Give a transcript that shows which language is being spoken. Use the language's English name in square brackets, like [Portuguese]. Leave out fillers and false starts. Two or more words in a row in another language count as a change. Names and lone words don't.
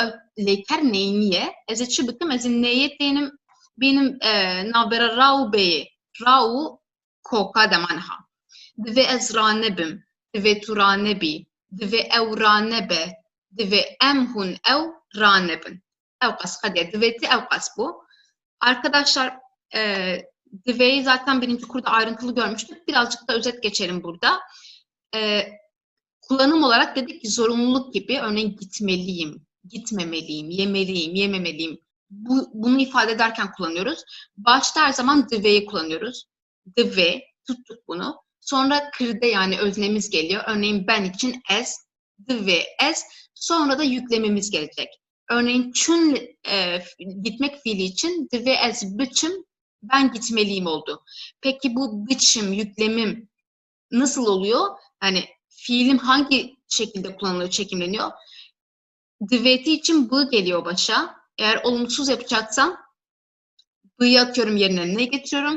[Kurdish] ew lêker neyînî ye ez ê çi bikim ez ê neyê tênim bînim navbera ra û bêyê ra û koka demaniha divê ez ranebim divê tu ranebî divê ew ranebe divê em hûn ew ranebin ew qas qediye divê tê ew qas bu [Turkish] arkadaşlar divê'yi zaten birinci kurda ayrıntılı görmüştük birazcık da özet geçelim burada kullanım olarak dedik ki zorunluluk gibi örneğin gitmeliyim, gitmemeliyim, yemeliyim, yememeliyim. Bunu ifade ederken kullanıyoruz. Başta her zaman divê'yi kullanıyoruz. Divê, tuttuk bunu. Sonra kirde yani öznemiz geliyor. Örneğin ben için ez, [Kurdish] divê ez. [Turkish] Sonra da yüklemimiz gelecek. Örneğin çün gitmek fiili için [Kurdish] divê ez biçim [Turkish] ben gitmeliyim oldu. Peki bu biçim, yüklemim nasıl oluyor? Hani fiilim hangi şekilde kullanılıyor, çekimleniyor? Divêti için bu geliyor başa. Eğer olumsuz yapacaksam b'yi atıyorum yerine ne getiriyorum?